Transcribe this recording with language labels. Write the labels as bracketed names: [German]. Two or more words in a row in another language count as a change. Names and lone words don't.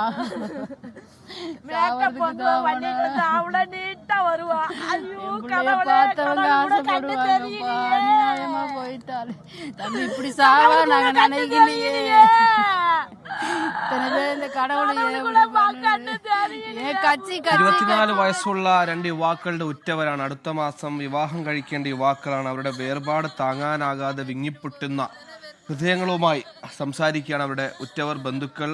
[Tamil] பார்த்தவங்க ஆசைப்படுவாங்கப்பா, அநியாயமா போயிட்டாரு தம்பி. இப்படி சாவா நாங்க நினைக்கலையே. இந்த கடவுளையே [Malayalam] 24 വയസ്സുള്ള 2 യുവാക്കളുടെ ഉറ്റവരാണ്. അടുത്ത മാസം വിവാഹം കഴിക്കേണ്ട യുവാക്കളാണ്. അവരുടെ വേർപാട് താങ്ങാനാകാതെ വിങ്ങിപ്പൊട്ടുന്ന ഹൃദയങ്ങളുമായി സംസാരിക്കുകയാണ് അവരുടെ ഉറ്റവർ, ബന്ധുക്കൾ.